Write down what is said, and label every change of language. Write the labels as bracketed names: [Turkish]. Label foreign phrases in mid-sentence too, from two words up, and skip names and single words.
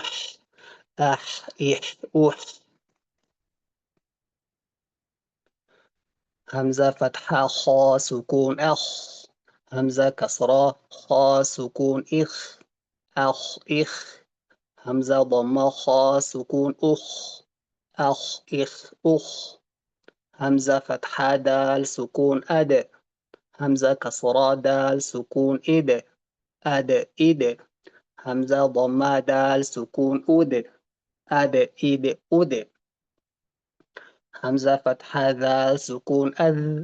[Oromo] Ah ih uh. Hamzaa fatxaa khaa sukuun akh. Hamzaa kasraa khaa sukuun ikh. Akh ikh. Hamzaa dhammaa khaa sukuun ukh. [Arabic] أخ إخ أخ. همزة فتحة دال سكون أد. همزة كسرة دال سكون إد. أد إد. همزة ضمة دال سكون أد. أد إد أد. همزة فتحة دال سكون أذ.